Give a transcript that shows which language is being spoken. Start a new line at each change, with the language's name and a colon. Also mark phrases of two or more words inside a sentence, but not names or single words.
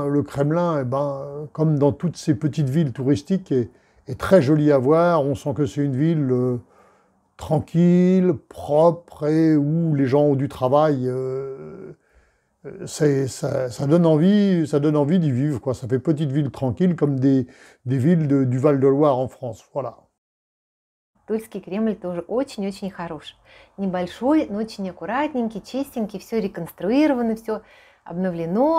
French: Le Kremlin, comme dans toutes ces petites villes touristiques, est très joli à voir. On sent que c'est une ville tranquille, propre et où les gens ont du travail. Ça donne envie d'y vivre, quoi. Ça fait petite ville tranquille comme des villes du Val-de-Loire en France. Voilà.
Russian: Тульский Кремль тоже очень-очень хорош. Небольшой, но очень аккуратненький, чистенький, все реконструировано, все обновлено.